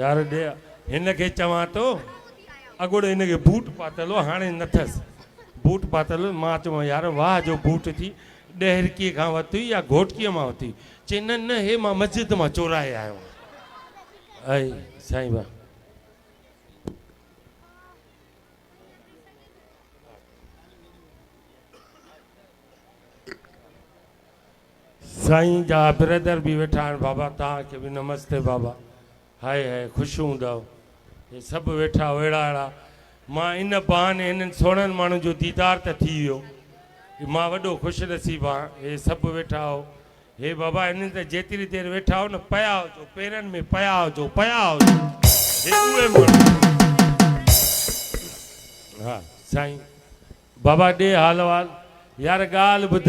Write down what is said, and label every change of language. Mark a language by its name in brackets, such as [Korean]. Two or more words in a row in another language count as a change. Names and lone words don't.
[Sindhi] ॾे हिनखे चवां थो अॻोड़े हिनखे बूट पातल हो हाणे नथसि बूट पातल मां चवां यार वाह जो बूट थी ॾहरकीअ खां वरिती या घोटकीअ मां वरिती चई न न हे मां मस्जिद मां चोराए आयो ऐं साईं बा साईं जा ब्रदर भी वेठा आहिनि बाबा तव्हांखे बि नमस्ते बाबा हाय हाय ख़ुशि हूंदव हे सभु वेठा अहिड़ा अहिड़ा मां इन बहाने इन्हनि सोणनि माण्हुनि जो दीदार त थी वियो मां वॾो ख़ुशि नसीबु आहियां हे सभु वेठा हो हे बाबा इन्हनि त जेतिरी देरि वेठा हो न पिया हुजो पेरनि में पिया हुजो हे उहे माण्हू हा साईं बाबा ॾे हाल वाल यार ॻाल्हि ॿुध